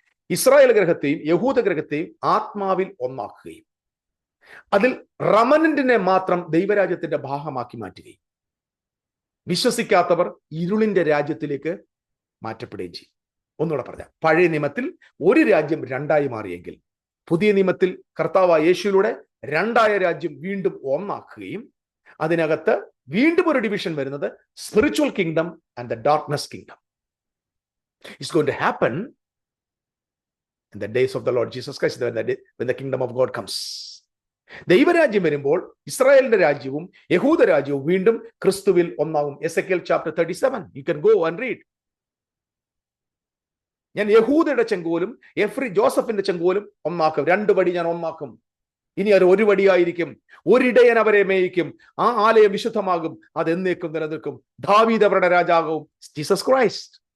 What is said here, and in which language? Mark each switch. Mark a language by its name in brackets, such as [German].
[Malayalam] Israel ഗ്രഹത്തെയും യഹൂദ ഗ്രഹത്തെയും ആത്മാവിൽ ഒന്നാക്കുകയും അതിൽ റമനന്റിനെ മാത്രം ദൈവരാജ്യത്തിന്റെ ഭാഗമാക്കി മാറ്റുകയും വിശ്വസിക്കാത്തവർ ഇരുളിന്റെ രാജ്യത്തിലേക്ക് മാറ്റപ്പെടുകയും ചെയ്യും. ഒന്നുകൂടെ പറഞ്ഞാൽ, പഴയ നിയമത്തിൽ ഒരു രാജ്യം രണ്ടായി മാറിയെങ്കിൽ പുതിയ നിയമത്തിൽ കർത്താവായ യേശുവിലൂടെ രണ്ടായ രാജ്യം വീണ്ടും ഒന്നാക്കുകയും അതിനകത്ത് വീണ്ടും ഒരു ഡിവിഷൻ വരുന്നത് [English] Spiritual kingdom and the darkness kingdom. It's going to happen in the days of the Lord Jesus Christ, when the kingdom of God comes. [Malayalam] ദൈവരാജ്യം വരുമ്പോൾ ഇസ്രായേലിന്റെ രാജ്യവും യഹൂദ രാജ്യവും വീണ്ടും ക്രിസ്തുവിൽ ഒന്നാകും. [English] Ezekiel chapter 37, you can go and read. [Malayalam] ഞാൻ യഹൂദയുടെ ചെങ്കോലും ജോസഫിന്റെ ചെങ്കോലും ഒന്നാക്കും, രണ്ടു പടി ഞാൻ ഒന്നാക്കും. ഇനി അത് ഒരു വടിയായിരിക്കും, ഒരിടയൻ അവരെ മേയിക്കും, ആ ആലയം വിശുദ്ധമാകും, അത് എന്നേക്കും നിലനിൽക്കും, ദാവീദ് അവരുടെ രാജാവും. Jesus Christ.